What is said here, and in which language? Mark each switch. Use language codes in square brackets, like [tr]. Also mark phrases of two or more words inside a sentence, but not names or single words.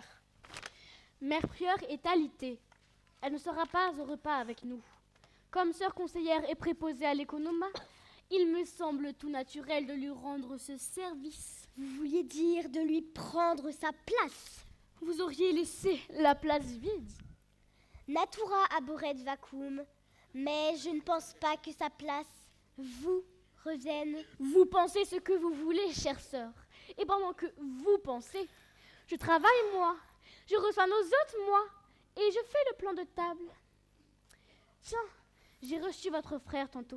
[fr] Mère Prieure est alitée. Elle ne sera pas au repas avec nous. Comme sœur conseillère et préposée à l'économat, il me semble tout naturel de lui rendre ce service. Vous vouliez dire de lui prendre sa place. Vous auriez laissé la place vide. [la] Natura abhorret vacum, [fr] mais je ne pense pas que sa place vous revienne. Vous pensez ce que vous voulez, chère sœur. Et pendant que vous pensez, je travaille moi, je reçois nos hôtes moi, et je fais le plan de table. Tiens, j'ai reçu votre frère tantôt.